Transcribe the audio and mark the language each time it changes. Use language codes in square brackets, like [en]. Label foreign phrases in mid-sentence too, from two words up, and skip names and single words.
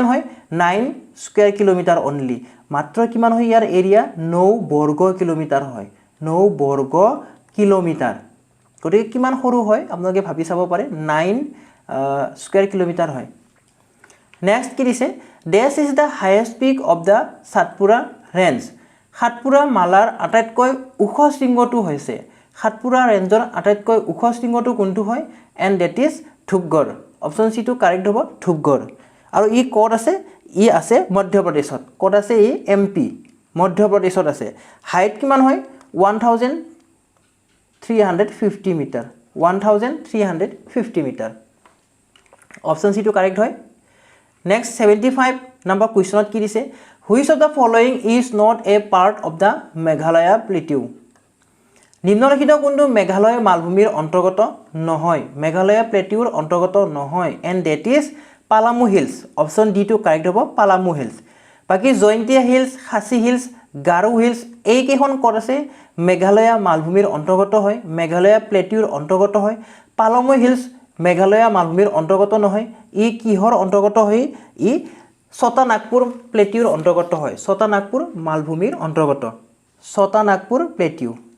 [as] হয় 9 [en] square kilometre [as] অনলি মাত্ৰ কিমান হয় ইয়াৰ এৰিয়া 9 বৰ্গ কিলোমিটাৰ হয় 9 বৰ্গ কিলোমিটাৰ গতিকে কিমান সৰু হয় আপোনালোকে ভাবি চাব পাৰে 9 [en] square kilometre [as] হয় নেক্সট কি দিছে [en] this is the highest peak of the [as] সাতপুৰা ৰেঞ্জ সাতপুৰা মালাৰ আটাইতকৈ ওখ শৃংগটো হৈছে সাতপুৰা ৰেঞ্জৰ আটাইতকৈ ওখ শৃংগটো কোনটো হয় [en] and that is [as] ধূপগড় [en] option C [as] টো কাৰেক্ট হ'ব ধূপগড় আৰু ই ক'ত আছে ই আছে মধ্যপ্ৰদেশত ক'ত আছে ই এমপি মধ্যপ্ৰদেশত আছে হাইট কিমান হয় 1350 মিটাৰ 1350 মিটাৰ [en] option C [as] টো কাৰেক্ট হয় নেক্সট 75 [en] number questionত [as] কি দিছে [en] which of the following is not a part of the [as] মেঘালয়া প্লেটিউ নিম্নলিখিত কোনটো মেঘালয় মালভূমিৰ অন্তৰ্গত নহয় মেঘালয়া প্লেটিউৰ অন্তৰ্গত নহয় [en] and that [as] is পালামু হিলছ [en] option D [as] টো কাৰেক্ট হ'ব পালামু হিলছ বাকি জয়ন্তিয়া হিলছ খাসি হিলছ গাৰো হিলছ এই কেখন ক'ত আছে মেঘালয়া মালভূমিৰ অন্তৰ্গত হয় মেঘালয়া প্লেটিউৰ অন্তৰ্গত হয় পালামু হিলছ মেঘালয়া মালভূমিৰ অন্তৰ্গত নহয় ই কিহৰ অন্তৰ্গত হয় ই ছটা নাগপুৰ প্লেটিউৰ অন্তৰ্গত হয় ছটা নাগপুৰ মালভূমিৰ অন্তৰ্গত ছটা নাগপুৰ প্লেটিউ